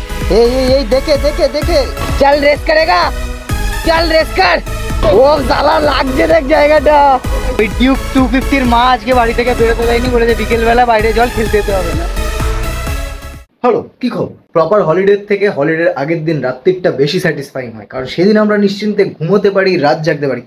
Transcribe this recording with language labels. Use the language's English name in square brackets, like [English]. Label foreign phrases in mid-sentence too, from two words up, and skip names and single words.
[Bangla] এই [Hindi] देखे देखे देखे चल रेस करेगा चल रेस कर [Bangla] ও জ্বালা লাগছে দেখ জায়গাটা। ওই টিউব 250 এর মা আজকে বাড়ি থেকে বেরোতে দেয়নি, বলেছে বিকেলবেলা বাইরে জল খেলতে যেতে হবে না। হ্যালো, কি খবর? [English] proper holiday [Bangla] থেকে হলিডের আগের দিন রাত্রিটা বেশি স্যাটিসফাইং হয়, কারণ সেদিন আমরা নিশ্চিন্তে ঘুমোতে পারি, রাত জাগতে পারি।